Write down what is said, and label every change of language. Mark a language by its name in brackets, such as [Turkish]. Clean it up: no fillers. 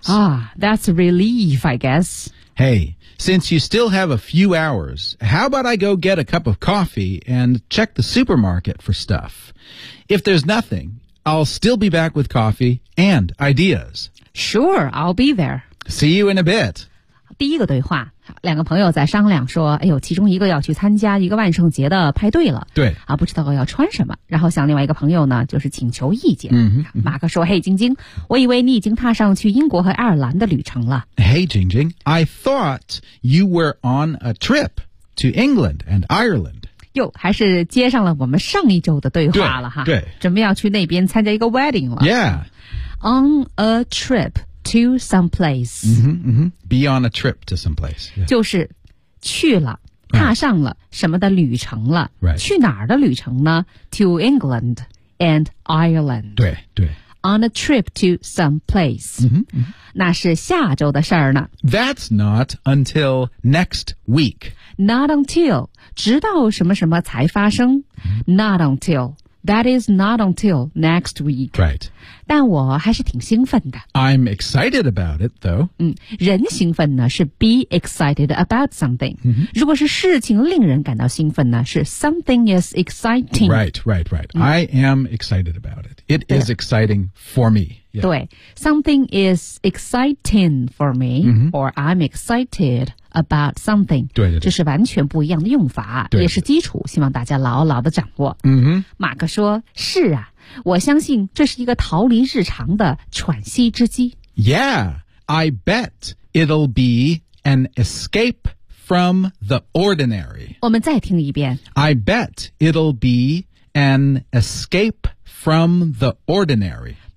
[English] Ah, that's a relief, I guess. Hey, since you still have a few hours, how about I go get a cup of coffee and check the supermarket for stuff? If there's nothing... I'll still be back with coffee and ideas. Sure, I'll be there. See you in a bit. [Chinese] 第一个对话，两个朋友在商量说，哎呦，其中一个要去参加一个万圣节的派对了，对啊，不知道要穿什么，然后向另外一个朋友呢就是请求意见。嗯，马克说，嘿晶晶，我以为你已经踏上去英国和爱尔兰的旅程了。 [English] Hey 晶晶， I thought you were on a trip to England and Ireland。 [Chinese] 哟，还是接上了我们上一周的对话了哈。对，对，准备要去那边参加一个 wedding 了。 [English] Yeah, on a trip to some place. Be on a trip to some place.、Yeah. [Chinese] 就是去了，踏上了什么的旅程了。 [English] Right. [Chinese] 去哪儿的旅程呢 ？ [English] To England and Ireland. [Chinese] 对对。 [English] On a trip to some place. [Chinese] 那是下周的事儿呢。 [English] That's not until next week. Not until. [Chinese] 直到什么什么才发生。Not until. [English] That is not until next week. Right. [Chinese] 但我还是挺兴奋的。 [English] I'm excited about it, though. [Chinese] 人兴奋呢是 [English] be excited about something.、 [Chinese] 如果是事情令人感到兴奋呢是 [English] something is exciting. Right, right, right.、I am excited about it. It is exciting for me.、 Yeah. 对 ,something is exciting for me,、or I'm excited about something. [Chinese] 对对对，这是完全不一样的用法，对对对，也是基础，希望大家牢牢地掌握。马克说，是啊，我相信这是一个逃离日常的喘息之机。 [English] Yeah, I bet it'll be an escape from the ordinary. [Chinese] 我们再听一遍。 [English] I bet it'll be an escape from the ordinary.